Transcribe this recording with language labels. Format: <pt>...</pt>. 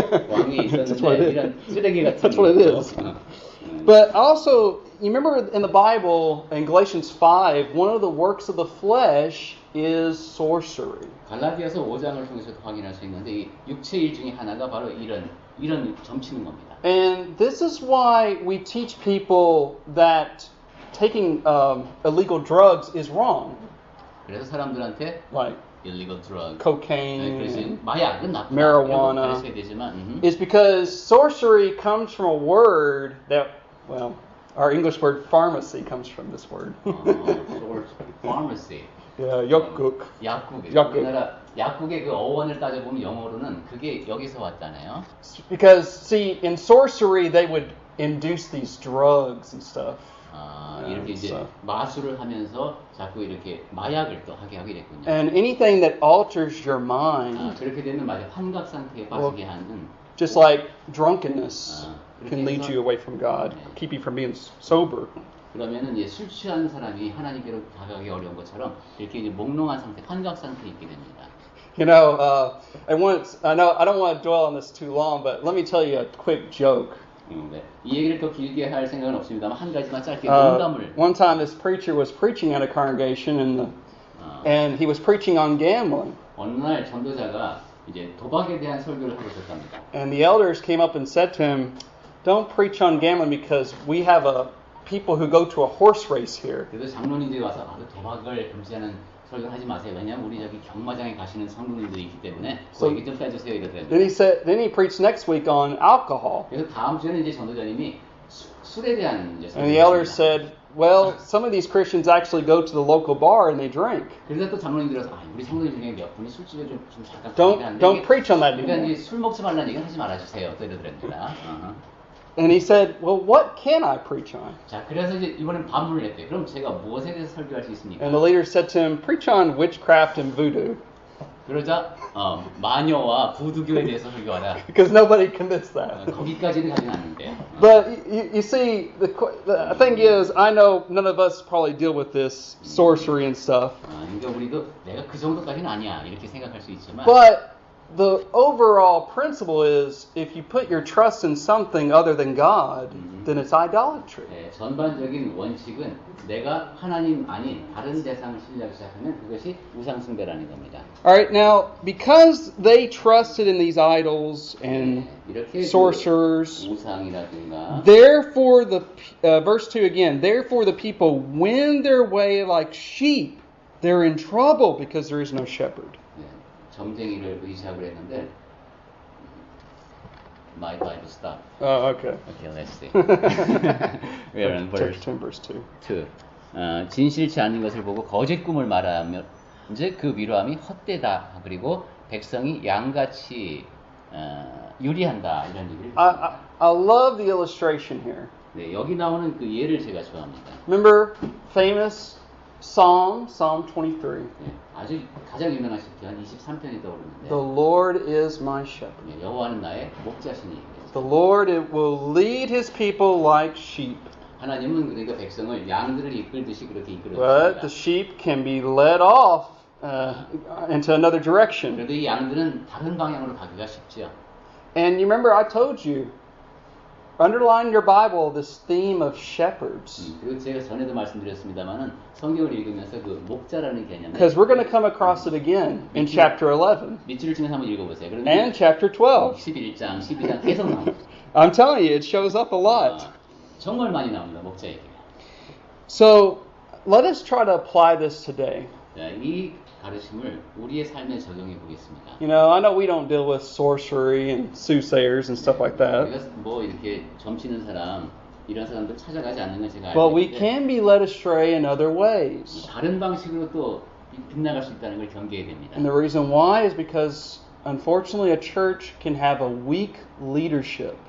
<ko>왕이 있었는데 이런 쓰레기 같은.</ko> <en>That's what it is. But also, you remember in the Bible, in Galatians 5, one of the works of the flesh is sorcery.</en> <ko>갈라디아서 5장을 통해서도 확인할 수 있는데 이 육체일 중에 하나가 바로 이런 점치는 겁니다.</ko> <en>And this is why we teach people that taking illegal drugs is wrong.</en> <ko>그래서 사람들한테</ko> <en>Like illegal drug, cocaine,</en> <ko>그래서 마약은 나쁘다.</ko> <en>marijuana.</en> <ko>가르쳐야 되지만,</ko> <en>is because sorcery comes from a word that, well, our English word pharmacy comes from this word. pharmacy. Yeah,</en> <ko>약국. 약국. 약국. 우리나라 약국의 그 어원을 따져보면 영어로는 그게 여기서 왔잖아요.</ko> <en>Because see, in sorcery they would induce these drugs and stuff.</en> <ko>이렇게 이제 마술을 하면서 자꾸 이렇게 마약을 또 하게 됐군요.</ko> <en>And anything that alters your mind.</en> <ko>그렇게 되면 맞아 환각 상태에 빠지게 하는.</ko> <en>Just like drunkenness can lead you away from God, keep you from being sober.</en> <ko>그러면은 이제 술 취한 사람이 하나님께로 다가가기 어려운 것처럼 이렇게 이제 몽롱한 상태, 환각 상태에 있게 됩니다.</ko> <en>You know, I know I don't want to dwell on this too long, but let me tell you a quick joke.</en> <ko>네. 이 얘기를 더 길게 할 생각은 없습니다만 한 가지만 짧게 농담을.</ko> <en>One time, this preacher was preaching at a congregation, and he was preaching on gambling.</en> <ko>어느 날 전도자가 이제 도박에 대한 설교를 하고 있었답니다.</ko> <en>And the elders came up and said to him, "Don't preach on gambling because we have people who go to a horse race here."</en> <ko>그래서 장로님들이 와서 도박을 금지하는 설교를 하지 마세요. 왜냐하면 우리 저기 경마장에 가시는 성도님들이 있기 때문에 그 얘기 좀 빼주세요 이러더라고요.</ko> <en>Then he preached next week on alcohol.</en> <ko>그래서 다음 주에는 이제 전도자님이 술에 대한 이제</ko> <en>And the elders said, "Well, some of these Christians actually go to the local bar and they drink."</en> <ko>그래서 또 장로님들이 와서 우리 성도님 중에 몇 분이 술집에 좀 잠깐</ko> <en>Don't preach on that</en> <ko>그러니까</ko> <en>anymore.</en> <ko>이제 술 먹지 말라는 얘기는 하지 말아주세요. 또 이러더랍니다.</ko> <en>And he said, "Well, what can I preach on?"</en> <ko>자, 그래서 이제 이번엔 반문을 했대요. 그럼 제가 무엇에 대해서 설교할 수 있습니까?</ko> <en>And the leader said to him, "Preach on witchcraft and voodoo."</en> <ko>그러자 마녀와 부두교에 대해서 설교하라.</ko> <en>Because nobody commits that.</en> <ko>거기까지는 가진 않는데.</ko> <en>But you see, the thing is, I know none of us probably deal with this sorcery and stuff.</en> <ko>그러니까 우리도 내가 그 정도까지는 아니야 이렇게 생각할 수 있지만.</ko> <en>But the overall principle is, if you put your trust in something other than God, then it's idolatry.</en> <ko>네, 전반적인 원칙은 내가 하나님 아닌 다른 대상을 신뢰하기 시작하면 그것이 우상 숭배라는 겁니다.</ko> <en>Alright, now, because they trusted in these idols and sorcerers,</en> <ko>우상이라든가,</ko> <en>therefore verse 2 again, therefore the people wend their way like sheep. They're in trouble because there is no shepherd.</en> <ko>점쟁이를 의지하고 했는데</ko> <en>my Bible stop. Oh, okay. Okay, let's see. We are on verse 10 verse 2. 2.</en> <ko>진실치 않은 것을 보고 거짓 꿈을 말하며 이제 그 위로함이 헛되다. 그리고 백성이 양같이 유리한다. 이런 얘기를 했습니다.</ko> <en>I love the illustration here.</en> <ko>네, 여기 나오는 그 예를 제가 좋아합니다.</ko> <en>Remember famous Psalm 23.</en> <ko>네, 아주 가장 유명하신 편 23편이 떠오르는데</ko> <en>The Lord is my shepherd.</en> <ko>네, 여호와는 나의 목자시니</ko> <en>The Lord will lead his people like sheep.</en> <ko>하나님은 그러니까 백성을 양들을 이끌듯이 그렇게 이끌어</ko> <en>But the</en> <ko>주십니다.</ko> <en>sheep can be led off into another direction.</en> <ko>그런데 이 양들은 다른 방향으로 가기가 쉽죠.</ko> <en>And you remember I told you, underline in your Bible this theme of shepherds.</en> <ko>그리고 제가 전에도 말씀드렸습니다만은 성경을 읽으면서 그 목자라는 개념에</ko> <en>Because we're going to come across it again in chapter 11</en> <ko>밑줄을 치면서 한번 읽어보세요. 그러면</ko> <en>and chapter 12.</en> <ko>11장, 12장 계속 나옵니다.</ko> <en>I'm telling you, it shows up a lot.</en> <ko>정말 많이 나옵니다. 목자 얘기가.</ko> <en>So let us try to apply this today.</en> <ko>자, 이 가르침을 우리의 삶에 적용해 보겠습니다.</ko> <en>You know, I know we don't deal with sorcery and soothsayers and stuff like that.</en> <ko>우리가 뭐 이렇게 점치는 사람 이런 사람들 찾아가지 않는 건 제가</ko> <en>But we</en> <ko>알고</ko> <en>can be led astray in other ways.</en> <ko>다른 방식으로 또 빗나갈 수 있다는 걸 경계해야 됩니다.</ko> <en>And the reason why is because, unfortunately, a church can have a weak leadership.</en>